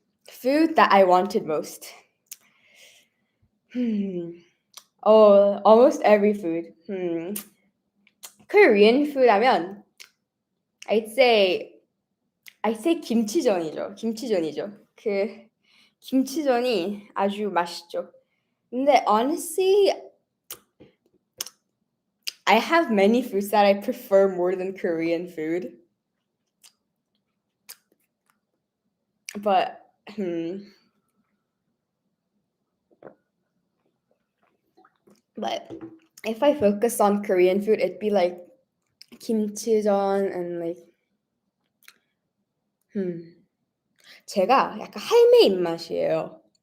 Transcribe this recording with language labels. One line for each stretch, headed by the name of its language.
English: Food that I wanted most. Oh, almost every food. Korean food
Korean: 하면
English: I'd say 김치전이죠.
Korean: 그 김치전이 아주 맛있죠. 근데
English: honestly, I have many foods that I prefer more than Korean food. But but if I focus on Korean food, it'd be like 김치전 and like
Korean: 제가 약간 할매 입맛이에요.